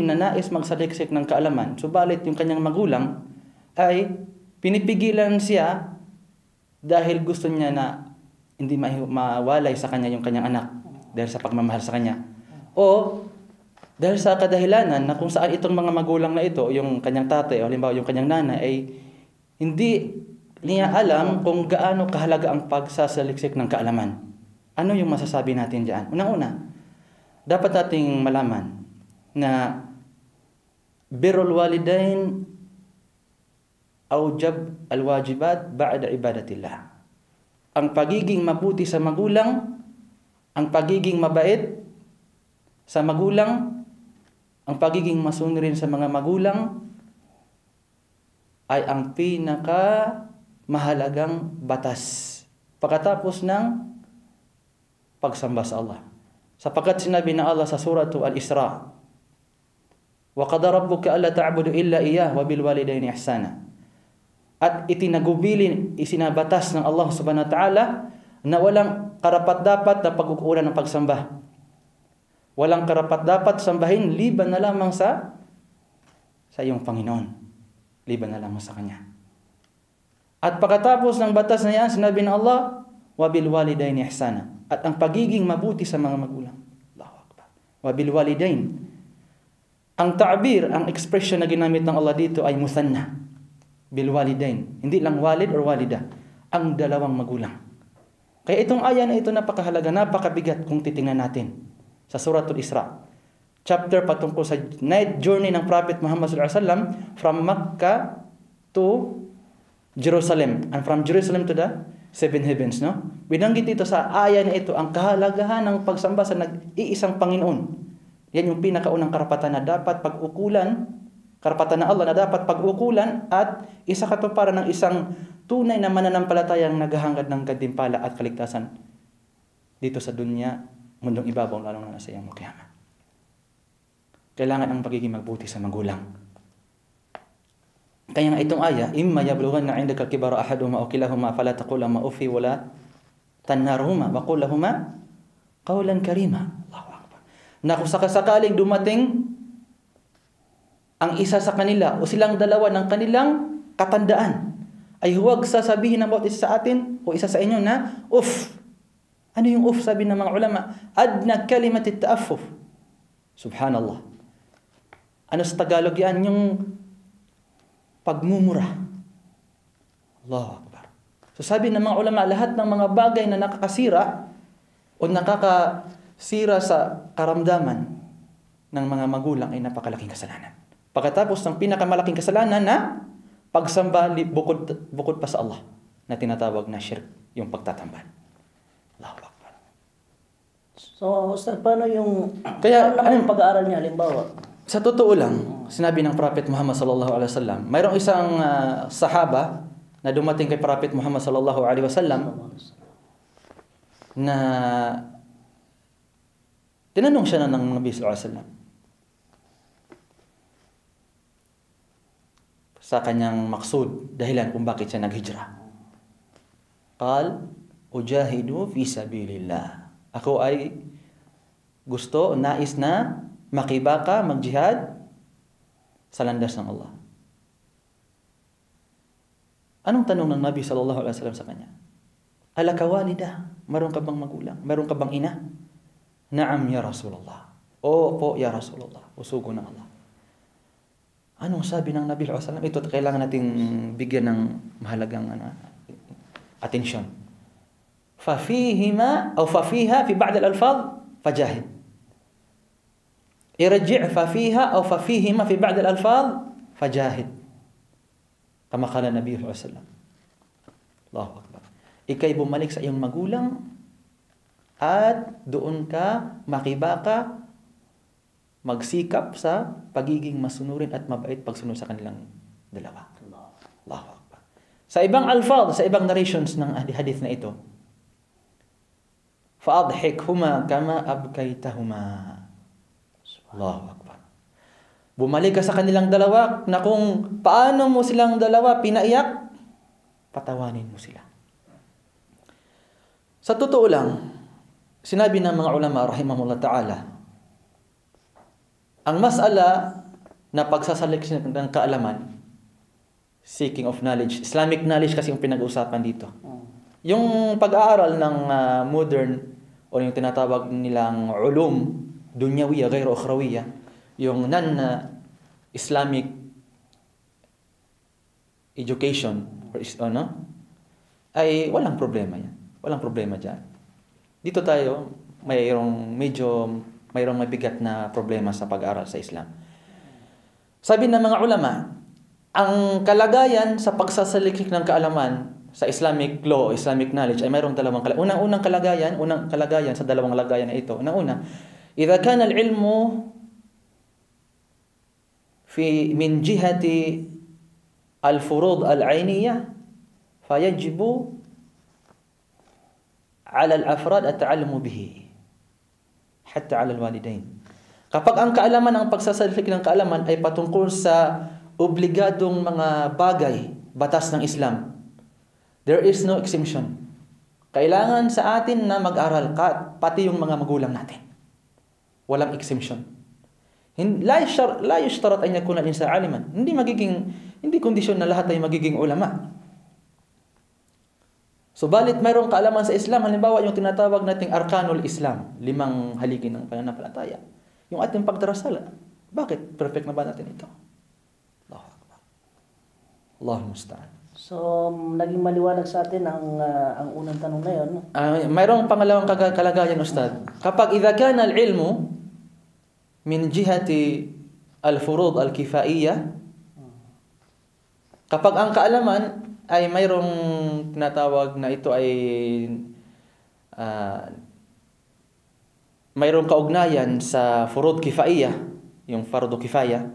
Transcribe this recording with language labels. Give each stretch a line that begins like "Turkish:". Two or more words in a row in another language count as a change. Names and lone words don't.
Filipino: na nais magsaliksik ng kaalaman, subalit yung kanyang magulang ay pinipigilan siya dahil gusto niya na hindi mawalay sa kanya yung kanyang anak dahil sa pagmamahal sa kanya, o dahil sa kadahilanan na kung saan itong mga magulang na ito, yung kanyang tatay o halimbawa yung kanyang nanay, ay hindi niya alam kung gaano kahalaga ang pagsasaliksik ng kaalaman. Ano yung masasabi natin diyan? Unang-una, dapat nating malaman na
Arabic: برّ الوالدين أوجب الواجبات بعد عبادة الله.
Filipino: Ang pagiging mabuti sa magulang, ang pagiging mabait sa magulang, ang pagiging masunurin sa mga magulang ay ang pinaka mahalagang batas pagkatapos ng pagsamba sa Allah. Sapagkat sinabi ng Allah sa suratu Al-Isra,
Arabic: وقضى ربك ألا تعبدوا إلا إياه وبالوالدين إحسانا.
Filipino: At itinagubilin, isinabatas ng Allah
Arabic: سبحانه وتعالى
Filipino: na walang karapat-dapat na pag-ukulan ng pagsamba. Walang karapat-dapat sambahin liban na lamang sa iyong Panginoon. Liban na lamang sa Kanya. At pagkatapos ng batas na yan, sinabi ng Allah,
Arabic: وبالوالدين إحسانا.
Filipino: At ang pagiging mabuti sa mga magulang.
Arabic: الله أكبر. وبالوالدين.
Filipino: Ang ta'bir, ang expression na ginamit ng Allah dito ay musanna.
Arabic: بالوالدين.
Filipino: Hindi lang walid or walida. Ang dalawang magulang. Kaya itong aya na ito napakahalaga, napakabigat kung titingnan natin. Sa Suratul Isra. Chapter patungkol sa
English: night journey
Filipino: ng Prophet Muhammad SAW
English: from Makkah to Jerusalem. And from Jerusalem to the seven heavens, no?
Filipino: Binanggit dito sa aya na ito ang kahalagahan ng pagsamba sa nag-iisang Panginoon. Yan yung pinakaunang karapatan na dapat pag-ukulan, karapatan na Allah na dapat pag-ukulan at isa katuparan ng isang tunay na mananampalatayang naghahangad ng gantimpala at kaligtasan dito sa dunya, mundong ibabaw, lalo na sa iyang mukiyama. Kailangan ang pagiging magbuti sa magulang. Kaya nga itong aya,
Arabic: إما يبلغن عندك الكبر أحدهما أو كلاهما فلا تقل لهما أف ولا تنهرهما وقل لهما قولا كريما. الله أكبر.
Filipino: Na kung sakasakaling dumating ang isa sa kanila o silang dalawa ng kanilang katandaan, ay huwag sasabihin ng bawat isa sa atin o isa sa inyo na uff. Ano yung uff? Sabi ng mga ulama,
Arabic: أدنى كلمات التأفف. سبحان الله.
Filipino: Ano sa Tagalog yan? Yung pagmumura.
Arabic: الله أكبر.
Filipino: So sabi ng mga ulama, lahat ng mga bagay na nakakasira o nakakasira sa karamdaman ng mga magulang ay napakalaking kasalanan. Pagkatapos ng pinakamalaking kasalanan na pagsamba bukod pa sa Allah na tinatawag na shirk, yung pagtatambal.
Arabic: الله أكبر.
Filipino: So, Ustaz, paano yung pag-aaral niya, halimbawa? Sa totoo lang, sinabi ng Prophet Muhammad
Arabic: صلى الله عليه وسلم,
Filipino: mayroong isang sahaba na dumating kay Prophet Muhammad
Arabic: صلى الله عليه وسلم
Filipino: na tinanong siya ng Nabi
Arabic: صلى الله عليه وسلم
Filipino: sa kanyang maksud, dahilan kung bakit siya naghijra.
Arabic: قال، أجاهد في سبيل الله.
Filipino: Ako ay gusto, nais na makibaka, magjihad sa landas ng Allah. Anong tanong ng Nabi
Arabic: صلى الله عليه وسلم
Filipino: sa kanya?
Arabic: ألك والدة?
Filipino: Meron ka bang magulang? Meron ka bang ina?
Arabic: نعم يا رسول الله.
Filipino: Opo
Arabic: يا رسول الله.
Filipino: Usugo ng Allah. Anong sabi ng Nabi
Arabic: صلى الله عليه وسلم?
Filipino: Ito kailangan nating bigyan ng mahalagang atensyon.
Arabic: ففيهما أو ففيها في بعض الألفاظ فجاهد. ارجع ففيها أو ففيهما في بعض الألفاظ فجاهد. كما قال النبي صلى الله عليه وسلم. الله أكبر.
Filipino: Ikay bumalik sa iyong magulang at doon ka makibaka, magsikap sa pagiging masunurin at mabait pagsunod sa kanilang dalawa.
Arabic: الله أكبر.
Filipino: Sa ibang alfaz, sa ibang narrations ng hadith na ito,
Arabic: فأضحكهما كما أبكيتهما. الله أكبر.
Filipino: Bumalik ka sa kanilang dalawa na kung paano mo silang dalawa pinaiyak, patawanin mo sila. Sa totoo lang, sinabi ng mga ulama
Arabic: رحمهم الله تعالى,
Filipino: ang mas'ala na pagsasalik ng kaalaman,
English: seeking of knowledge, Islamic knowledge
Filipino: kasi yung pinag-uusapan dito. Yung pag-aaral ng modern o yung tinatawag nilang
Arabic: علوم دنيوية غير أخروية,
Filipino: yung
English: non-Islamic education
Filipino: ay walang problema yan. Walang problema dyan. Dito tayo, mayroong mabigat na problema sa pag-aaral sa Islam. Sabi ng mga ulama, ang kalagayan sa pagsasaliksik ng kaalaman sa
English: Islamic law, Islamic knowledge
Filipino: ay mayroong dalawang kalagayan. Unang kalagayan sa dalawang lagayan na ito. Una,
Arabic: إذا كان العلم من جهة الفروض العينية فيجب على الأفراد التعلم به حتى على الوالدين.
Filipino: Kapag ang kaalaman, ang pagsasaliksik ng kaalaman ay patungkol sa obligadong mga bagay, batas ng Islam,
English: there is no exemption.
Filipino: Kailangan sa atin na mag-aral pati yung mga magulang natin. Walang exemption.
Arabic: لا يشترط أن يكون الإنسان عالما.
Filipino: Hindi kondisyon na lahat ay magiging ulama. Subalit mayroong kaalaman sa Islam, halimbawa yung tinatawag nating
Arabic: أركان الإسلام,
Filipino: 5 haligi ng pananampalataya. Yung ating pagdarasal, bakit perfect na ba natin ito?
Arabic: الله أكبر. الله المستعان.
Filipino: So, naging maliwanag sa atin ang unang tanong na yun. Mayroong pangalawang kalagayan, Ustad. Kapag
Arabic: إذا كان العلم من جهة الفروض الكفائية,
Filipino: kapag ang kaalaman ay mayroong tinatawag na ito ay mayroong kaugnayan sa
Arabic: فروض كفائية,
Filipino: yung
Arabic: فرض كفاية.